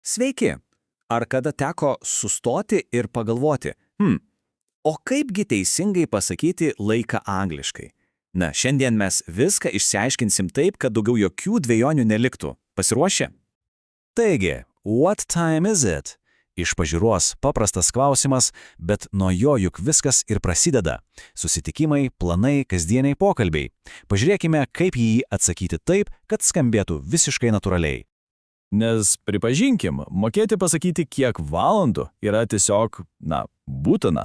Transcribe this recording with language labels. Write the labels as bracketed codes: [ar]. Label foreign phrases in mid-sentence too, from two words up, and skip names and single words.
[lt] Sveiki! Ar kada teko sustoti ir pagalvoti, o kaipgi teisingai pasakyti laiką angliškai? Na, šiandien mes viską išsiaiškinsim taip, kad daugiau jokių dvejonių neliktų. Pasiruošę? Taigi, [en] what time is it? [lt] Iš pažiūros paprastas klausimas, bet nuo jo juk viskas ir prasideda. Susitikimai, planai, kasdieniai pokalbiai. Pažiūrėkime, kaip jį atsakyti taip, kad skambėtų visiškai natūraliai. Nes, pripažinkim, mokėti pasakyti kiek valandų yra tiesiog, būtina.